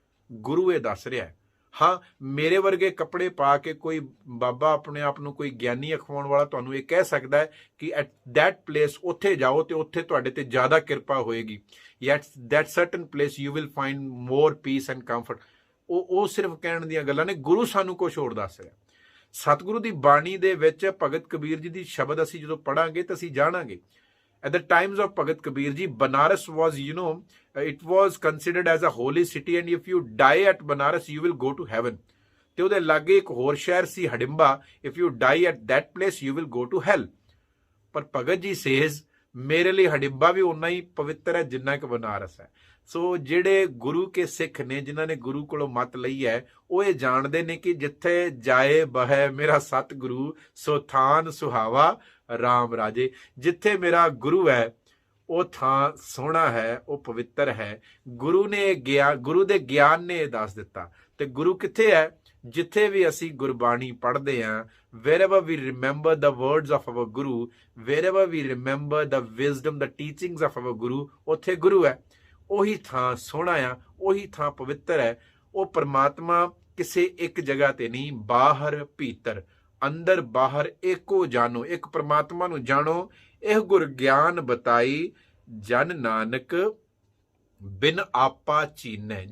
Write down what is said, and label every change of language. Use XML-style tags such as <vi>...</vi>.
<pa>ਗੁਰੂ ਇਹ ਦੱਸ ਰਿਹਾ ਹੈ। ਹਾਂ, ਮੇਰੇ ਵਰਗੇ ਕੱਪੜੇ ਪਾ ਕੇ ਕੋਈ ਬਾਬਾ ਆਪਣੇ ਆਪ ਨੂੰ ਕੋਈ ਗਿਆਨੀ ਅਖਵਾਉਣ ਵਾਲਾ ਤੁਹਾਨੂੰ ਇਹ ਕਹਿ ਸਕਦਾ ਹੈ ਕਿ</pa> <en>at that place,</en> <pa>ਉੱਥੇ ਜਾਓ ਤੇ ਉੱਥੇ ਤੁਹਾਡੇ ਤੇ ਜ਼ਿਆਦਾ ਕਿਰਪਾ ਹੋਏਗੀ।</pa> <en>At that certain place you will find more peace and comfort.</en> <pa>ਉਹ ਸਿਰਫ ਕਹਿਣ ਦੀਆਂ ਗੱਲਾਂ ਨੇ। ਗੁਰੂ ਸਾਨੂੰ ਕੁਛ ਹੋਰ ਦੱਸ ਰਿਹਾ। ਸਤਿਗੁਰੂ ਦੀ ਬਾਣੀ ਦੇ ਵਿੱਚ ਭਗਤ ਕਬੀਰ ਜੀ ਦੀ ਸ਼ਬਦ ਅਸੀਂ ਜਦੋਂ ਪੜਾਂਗੇ ਤਾਂ ਅਸੀਂ ਜਾਣਾਂਗੇ।</pa> <en>At the times of Bhagat Kabir ji, Banaras was, it was considered as a holy city, and if you die at Banaras, you will go to heaven.</en> <pa>ਤੇ ਉਹਦੇ ਲਾਗੇ ਇੱਕ ਹੋਰ ਸ਼ਹਿਰ ਸੀ ਹਡਿੰਬਾ,</pa> <en>if you die at that place, you will go to hell.</en> <pa>ਪਰ Bhagat ji says, ਮੇਰੇ ਲਈ ਹਡਿੰਬਾ ਵੀ ਉਨਾ ਹੀ ਪਵਿੱਤਰ ਹੈ ਜਿੰਨਾ ਕਿ ਬਨਾਰਸ ਹੈ। ਸੋ ਜਿਹੜੇ ਗੁਰੂ ਕੇ ਸਿੱਖ ਨੇ, ਜਿਨ੍ਹਾਂ ਨੇ ਗੁਰੂ ਕੋਲੋਂ ਮੱਤ ਲਈ ਹੈ, ਉਹ ਇਹ ਜਾਣਦੇ ਨੇ ਕਿ ਜਿੱਥੇ ਜਾਏ ਬਹੈ ਮੇਰਾ ਸਤਿਗੁਰੂ, ਸੋ ਥਾਨ ਸੁਹਾਵਾ ਰਾਮ ਰਾਜੇ। ਜਿੱਥੇ ਮੇਰਾ ਗੁਰੂ ਹੈ, ਉਹ ਥਾਂ ਸੋਹਣਾ ਹੈ, ਉਹ ਪਵਿੱਤਰ ਹੈ। ਗੁਰੂ ਨੇ ਗੁਰੂ ਦੇ ਗਿਆਨ ਨੇ ਇਹ ਦੱਸ ਦਿੱਤਾ। ਤੇ ਗੁਰੂ ਕਿੱਥੇ ਹੈ? ਜਿੱਥੇ ਵੀ ਅਸੀਂ ਗੁਰਬਾਣੀ ਪੜ੍ਹਦੇ ਹਾਂ,</pa> <en>wherever we remember the words of our Guru, wherever we remember the wisdom, the teachings of our Guru,</en> <pa>ਉੱਥੇ ਗੁਰੂ ਹੈ। ਉਹੀ ਥਾਂ ਸੋਹਣਾ ਆ, ਉਹੀ ਥਾਂ ਪਵਿੱਤਰ ਹੈ। ਉਹ ਪਰਮਾਤਮਾ ਕਿਸੇ ਇੱਕ ਜਗ੍ਹਾ ਤੇ ਨਹੀਂ, ਬਾਹਰ ਭੀਤਰ, ਅੰਦਰ ਬਾਹਰ ਏਕੋ ਜਾਣੋ, ਇੱਕ ਪਰਮਾਤਮਾ ਨੂੰ ਜਾਣੋ। ਇਹ ਗੁਰ ਗਿਆਨ ਬਤਾਈ ਜਨ ਨਾਨਕ ਬਿਨ ਆਪਾ ਚੀਨੈ।</pa>